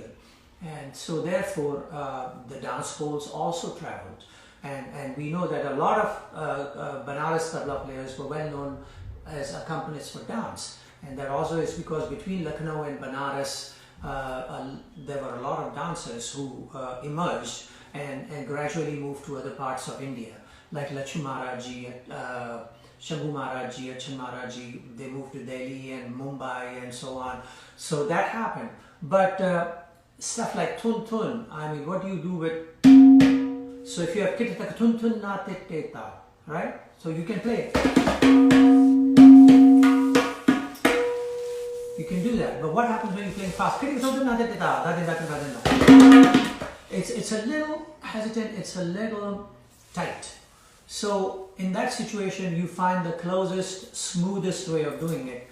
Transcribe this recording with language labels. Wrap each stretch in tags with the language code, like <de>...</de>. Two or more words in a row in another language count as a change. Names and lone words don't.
<en>And so therefore the dance schools also traveled, and we know that a lot of Banaras tabla players were well known as accompanists for dance, and that also is because between Lucknow and Banaras there were a lot of dancers who emerged and gradually moved to other parts of India, like Lakshmi Maharaj Ji, Shambhu Maharaj Ji, Achan Maharaj Ji. They moved to Delhi and Mumbai and so on. So that happened. But stuff like thun thun, I mean, what do you do with? So if you have kita tak thun thun na te te ta, right? So you can play it. You can do that. But what happens when you're playing fast? It's a little hesitant, it's a little tight. So in that situation, you find the closest, smoothest way of doing it.</en>